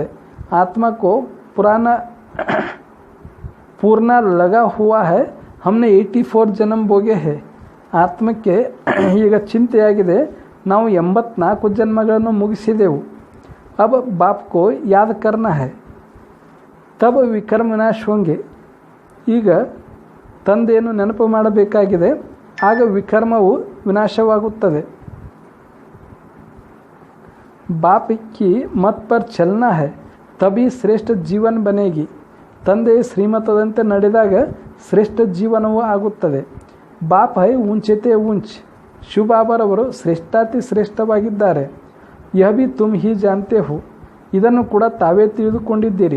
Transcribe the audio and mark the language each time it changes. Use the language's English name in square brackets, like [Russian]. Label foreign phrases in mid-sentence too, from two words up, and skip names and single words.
[Hindi] आत्मको पूर्ण लगा हुआ है, हमने 84 जन्म भोगे हैं, [Kannada] ಆತ್ಮಕ್ಕೆ ಈಗ ಚಿಂತೆಯಾಗಿದೆ ನಾವು 84 ಜನ್ಮಗಳನ್ನು ಮುಗಿಸಿದೆವು. [Hindi] अब बापको याद करना है, तब विकर्म विनाश होंगे, [Kannada] ಈಗ ತಂದೆಯನ್ನು ನೆನಪು ಮಾಡಬೇಕಾಗಿದೆ, ಆಗ ವಿಕರ್ಮವು ವಿನಾಶವಾಗುತ್ತದೆ. [Hindi] बाप की मत पर चलना है तभी श्रेष्ठ जीवन बनेगी, [Kannada] ತಂದೆಯ ಶ್ರೀಮತದಂತೆ ನಡೆದಾಗ ಶ್ರೇಷ್ಠ ಜೀವನವೂ ಆಗುತ್ತದೆ. [Hindi] बाप है ऊंचेते ऊंच, [Kannada] ಶಿವಬಾಬರವರು ಶ್ರೇಷ್ಠಾತಿ ಶ್ರೇಷ್ಠವಾಗಿದ್ದಾರೆ. [Hindi] यह भी तुम ही जानते हो, [Kannada] ಇದನ್ನು ಕೂಡ ತಾವೇ ತಿಳಿದುಕೊಂಡಿದ್ದೀರಿ.